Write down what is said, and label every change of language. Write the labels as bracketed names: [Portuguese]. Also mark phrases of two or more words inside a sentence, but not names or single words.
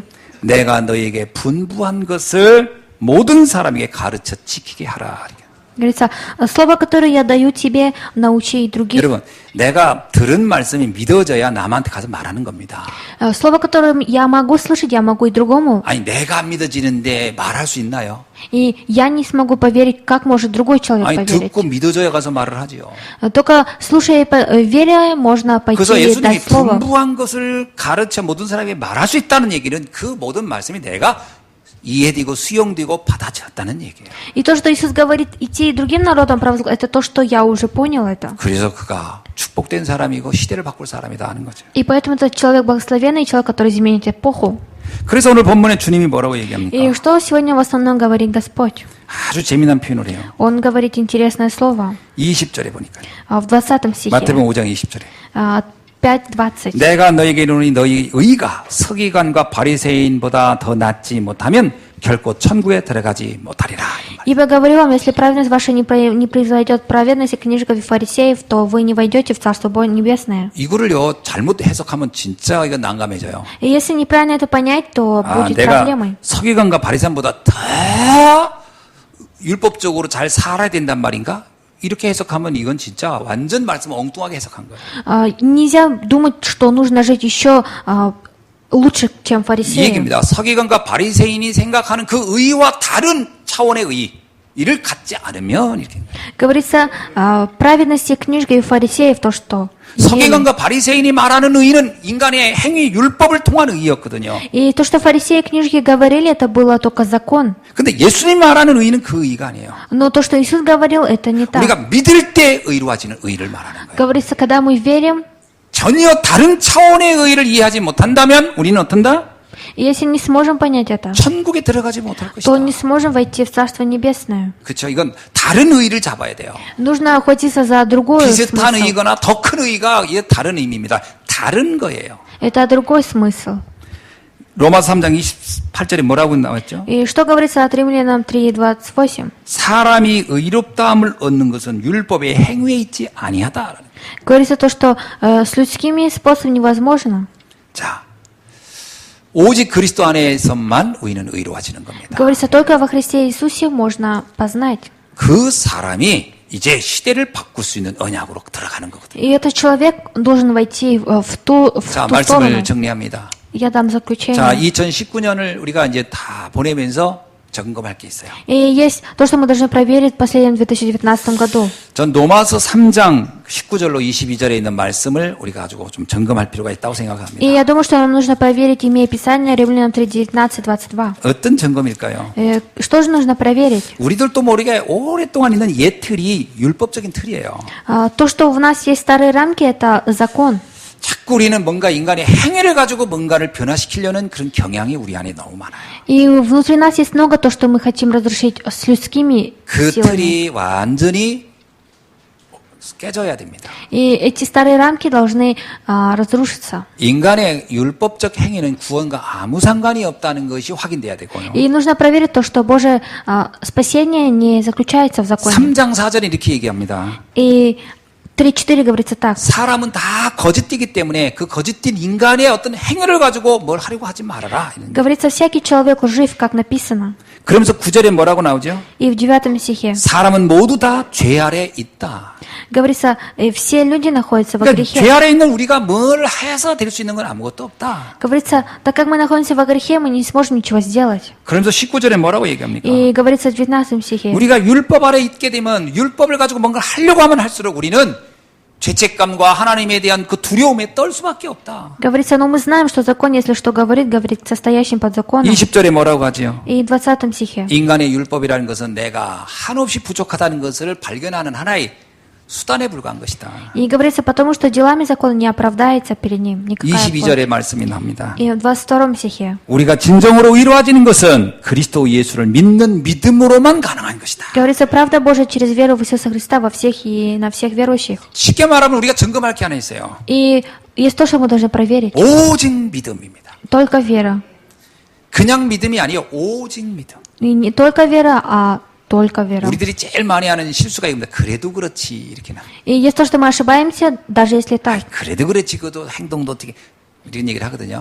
[Korean] 내가 너희에게 분부한 것을 모든 사람에게 가르쳐 지키게 하라. [Russian] Говорится, слово, которое я даю тебе, научи и других. [Korean] 여러분, 내가 들은 말씀이 믿어져야 남한테 가서 말하는 겁니다. [Russian] Слово, которое я могу слышать, я могу и другому. [Korean] 아니, 내가 안 믿어지는데 말할 수 있나요? [Russian] И я не смогу поверить, как может другой человек [Korean] 아니, [Russian] поверить. [Korean] 듣고 믿어져야 가서 말을 하지요. [Russian] Только слушая и веря, можно [Korean] 그래서 [Russian] пойти и [Korean] 예수님이 [Russian] дать слово. [Korean] 분부한 것을 가르쳐 모든 사람에게 말할 수 있다는 얘기는 그 모든 말씀이 내가 이해되고 수용되고 받아들였다는 얘기예요. [Russian] И то, что Иисус говорит, идти и другим народам провозглашать, это то, что я уже понял это. [Korean] 그래서 그가 축복된 사람이고 시대를 바꿀 사람이다 하는 거죠. [Russian] И поэтому это человек благословенный, человек, который изменит эпоху. [Korean] 그래서 오늘 본문에 주님이 뭐라고 얘기합니까? [Russian] И что сегодня в основном говорит Господь? [Korean] 아주 재미난 표현을 해요. [Russian] Он говорит интересное слово [Korean] 20절에 보니까요. [Russian] в 20 стихе. [Korean] 마태복음 5장 20절에. [Russian] 5:20. [Korean] 내가 너에게 이르노니 너희 의가 서기관과 바리새인보다 더 낫지 못하면 결코 천국에 들어가지 못하리라. [Russian] Ибо говорю вам, если праведность ваша не произойдет праведности книжников и фарисеев, то вы не войдете в Царство Небесное. [Korean] 이거를요 잘못 해석하면 진짜 이거 난감해져요. [Russian] И если неправильно это понять, то будет [Korean] 내가 [Russian] проблемой. [Korean] 서기관과 바리새인보다 더 율법적으로 잘 살아야 된단 말인가? 이렇게 해석하면 이건 진짜 완전 말씀을 엉뚱하게 해석한 거예요. [Russian] Нельзя думать, что нужно жить еще лучше, чем [Korean] 이 [Russian] фарисеи. [Korean] 얘기입니다. 서기관과 바리새인이 생각하는 그 의와 다른 차원의 의, 이를 갖지 않으면 이렇게. [Russian] Говорится, праведности книжников и фарисеев, то, что имели. [Korean] 서기관과 바리새인이 말하는 의는 인간의 행위 율법을 통한 의였거든요. [Russian] И то, что фарисеи и книжники говорили, это было только закон. [Korean] 근데 예수님 말하는 의는 그 의가 아니에요. [Russian] Но то, что Иисус говорил, это не так. [Korean] 우리가 믿을 때 의로워지는 의를 말하는 거예요. [Russian] Говорится, когда мы верим, [Korean] 전혀 다른 차원의 의를 이해하지 못한다면 우리는 어떤다? [Russian] и если не сможем понять это, [Korean] 천국에 들어가지 못할 것이다. [Russian] то не сможем войти в Царство Небесное. [Korean] 그렇죠. 이건 다른 의를 잡아야 돼요. [Russian] Нужно охватиться за другой [Korean] 비슷한 [Russian] смысл. [Korean] 의거나 더 큰 의가 이게 다른 의미입니다. 다른 거예요. [Russian] Это другой смысл. [Korean] 로마서 3장 28절에 뭐라고 나왔죠? [Russian] И что говорится от Римлянам 3:28? [Korean] 사람이 의롭다함을 얻는 것은 율법의 행위에 있지 아니하다. [Russian] Говорится то, что с людскими способами невозможно. [Korean] 자, 오직 그리스도 안에서만 우리는 의로워지는 겁니다. [Russian] Говорится, только во Христе Иисусе можно познать. [Korean] 그 사람이 이제 시대를 바꿀 수 있는 언약으로 들어가는 거거든요. [Russian] И этот человек должен войти в ту [Korean] 자, [Russian] сторону. [Korean] 말씀을 정리합니다. [Russian] Я дам заключение. [Korean] 자, 2019년을 우리가 이제 다 보내면서 점검할 게 있어요. [Russian] И есть то, что мы должны проверить в последнем 2019 году. [Korean] 전 로마서 3장 19절로 22절에 있는 말씀을 우리가 가지고 좀 점검할 필요가 있다고 [Russian] И [Korean] 생각합니다. [Russian] я думаю, что нам нужно проверить, имея Писание, Римлянам 3:19-22. [Korean] 어떤 점검일까요? [Russian] Что же нужно проверить? [Korean] 우리들도 모르게 오랫동안 있는 옛 틀이 율법적인 틀이에요. [Russian] То, что в нас есть старые рамки, это закон. [Korean] 자꾸 우리는 뭔가 인간의 행위를 가지고 뭔가를 변화시키려는 그런 경향이 우리 안에 너무 많아요. [Russian] И внутри нас есть много то, что мы хотим разрушить с людскими [Korean] 그 [Russian] силами. [Korean] 틀이 완전히 깨져야 됩니다. [Russian] И эти старые рамки должны разрушиться. [Korean] 인간의 율법적 행위는 구원과 아무 상관이 없다는 것이 확인돼야 되고요. [Russian] И нужно проверить то, что Божье спасение не заключается в законе. [Korean] 3장 4절에 이렇게 얘기합니다. [Russian] И 3:4 говорится так. [Korean] 사람은 다 거짓되기 때문에 그 거짓된 인간의 어떤 행위를 가지고 뭘 하려고 하지 말아라. [Russian] Говорится, всякий человек лжив, как написано. [Korean] 그러면서 9절에 뭐라고 나오죠? [Russian] И в 9 стихе [Korean] 사람은 모두 다 죄 아래 있다. [Russian] говорится, все люди находятся во [Korean] 그러니까 [Russian] грехе. [Korean] 죄 아래 있는 우리가 뭘 해서 될 수 있는 건 아무것도 없다. [Russian] Говорится, так как мы находимся во грехе, мы не сможем ничего сделать. [Korean] 그러면서 19절에 뭐라고 얘기합니까? [Russian] И говорится в 19 стихе. [Korean] 우리가 율법 아래 있게 되면 율법을 가지고 뭔가 하려고 하면 할수록 우리는 죄책감과 하나님에 대한 그 두려움에 떨 수밖에 없다. [Russian] Говорится, но мы знаем, что закон, если что говорит к состоящим под законом. [Korean] 20절에 뭐라고 하지요? [Russian] И в 20 стихе. [Korean] 인간의 율법이라는 것은 내가 한없이 부족하다는 것을 발견하는 하나의 수단에 불과한 것이다. [Russian] И говорится, потому что делами закона не оправдается перед ним никакая плоть. [Korean] 22절에 말씀이 납니다. [Russian] И в 22 стихе. [Korean] 우리가 진정으로 의로워지는 것은 그리스도 예수를 믿는 믿음으로만 가능한 것이다. [Russian] Говорится, правда Божия через веру в Иисуса Христа во всех и на всех верующих. [Korean] 쉽게 말하면 우리가 점검할 게 하나 있어요. [Russian] И есть то, что мы должны проверить. [Korean] 오직 믿음입니다. [Russian] Только вера. [Korean] 그냥 믿음이 아니요, 오직 믿음. [Russian] И не только вера, а только вера. [Korean] 우리들이 제일 많이 하는 실수가 이겁니다. 그래도 그렇지 이렇게 나. [Russian] И есть то, что мы ошибаемся, даже если так. [Korean] 그래도 그렇지 그것도 행동도 어떻게 이런 얘기를 하거든요.